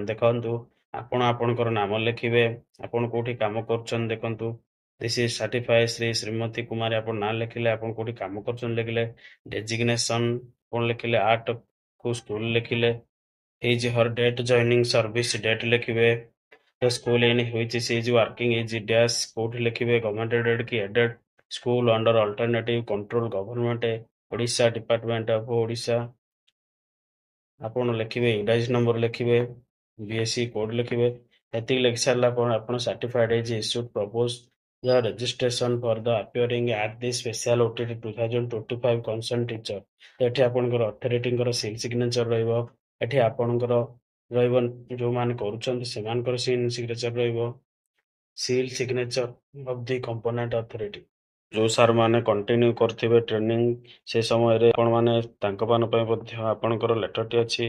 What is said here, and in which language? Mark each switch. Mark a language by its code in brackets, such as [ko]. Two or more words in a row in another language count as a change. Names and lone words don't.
[or] ଦେଖନ୍ତୁ, ଆପଣ ଆପଣଙ୍କର ନାମ ଲେଖିବେ, ଆପଣ କେଉଁଠି କାମ କରୁଛନ୍ତି ଦେଖନ୍ତୁ, [en] this is certify [or] ଶ୍ରୀ ଶ୍ରୀମତୀ କୁମାରୀ ଆପଣ ନାଁ ଲେଖିଲେ, ଆପଣ କେଉଁଠି କାମ କରୁଛନ୍ତି ଲେଖିଲେ, ଡେଜିଗ୍ନେସନ୍ ଆପଣ ଲେଖିଲେ, ଆର୍ଟ କୋଉ ସ୍କୁଲ ଲେଖିଲେ, [en] as her date joining service date [or] ଲେଖିବେ, [en] school in which she is working is dash [or] କୋଉଠି ଲେଖିବେ, [en] government aided [or] କି [en] aided school under alternative control government Odisha department of Odisha. [or] ଆପଣ ଲେଖିବେ [en] UDISE number [or] ଲେଖିବେ, [en] BSC code [or] ଲେଖିବେ, ଏତିକି ଲେଖି ସାରିଲା ପରେ ଆପଣ ସାର୍ଟିଫାଇଡ୍ ହେଇଛି [en] issue propose the registration for the appearing at the special OTT 2025 concerned teacher। [or] ଏଠି ଆପଣଙ୍କର ଅଥରିଟିଙ୍କର [en] seal signature [or] ରହିବ। ଏଠି ଆପଣଙ୍କର ରହିବ ଯୋଉମାନେ କରୁଛନ୍ତି ସେମାନଙ୍କର [en] seal signature [or] ରହିବ। [en] seal signature of the competent authority. [or] ଯୋଉ ସାର୍ ମାନେ କଣ୍ଟିନ୍ୟୁ କରିଥିବେ ଟ୍ରେନିଂ ସେ ସମୟରେ ଆପଣମାନେ ତାଙ୍କ ମାନଙ୍କ ପାଇଁ ମଧ୍ୟ ଆପଣଙ୍କର ଲେଟରଟି ଅଛି।